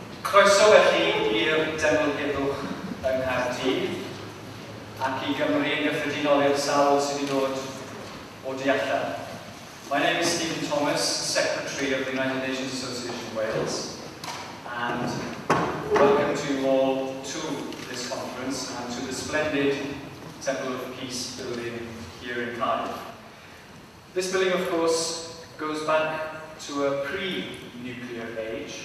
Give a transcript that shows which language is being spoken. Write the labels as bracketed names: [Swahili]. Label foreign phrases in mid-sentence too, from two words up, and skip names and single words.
[Welsh] Croeso felly i'r Demlygydwch yng Nghaerdydd ac I Gymru yn gyffredinol i'r sawl sydd wedi dod o tu allan. [English] My name is Stephen Thomas, Secretary of the United Nations Association Wales, and welcome to you all to this conference and to the splendid Temple of Peace building here in Cardiff. This building, of course, goes back to a pre-nuclear age.